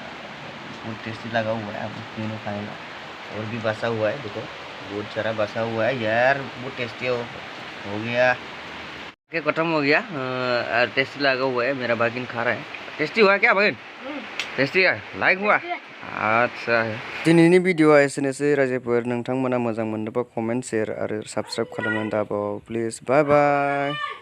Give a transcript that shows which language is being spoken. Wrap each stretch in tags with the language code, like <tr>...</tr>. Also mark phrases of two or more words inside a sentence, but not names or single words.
<hi>बहुत टेस्टी लगा हुआ है, अब तीनों खाएगा। और भी बसा हुआ है, देखो बहुत सारा बसा हुआ है यार, बहुत टेस्टी हो गया। के खत्म हो गया, टेस्टी लगा हुआ है, मेरा बागिन खा रहा है। टेस्टी हुआ क्या बागिन? टेस्टी है, लाइक हुआ?</hi> <brx>आच्छा, दिनैनि भिडिअआ एसेनोसै रायजोफोर। नोंथांमोना मोजां मोनोबा</brx> <en>comment share</en> <brx>आरो साबस्क्राइब खालामनानै दाबाव प्लिज।</brx> <en>bye bye.</en>